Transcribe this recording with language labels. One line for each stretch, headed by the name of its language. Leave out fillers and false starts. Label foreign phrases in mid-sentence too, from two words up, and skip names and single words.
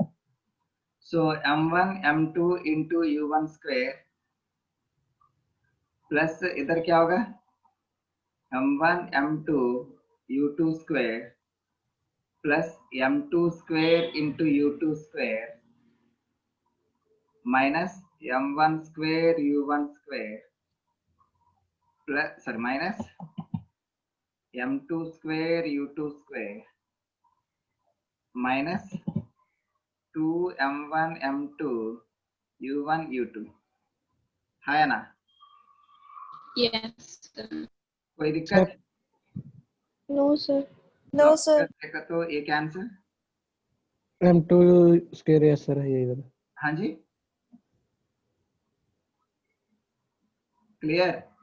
English: so m1 m2 into u1 square plus इधर क्या होगा m1 m2 u2 square plus m2 square into u2 square minus m1 square u1 square plus sorry minus m2 square u2 square minus 2m1 m2 u1 u2.
Hindi: है ना?
English: Yes.
Hindi: कोई दिक्कत?
English: No, sir. no sir.
Hindi: देखो तो एक आंसर। m2
English: square yes sir
Hindi: है ये इधर। हाँ जी क्लियर?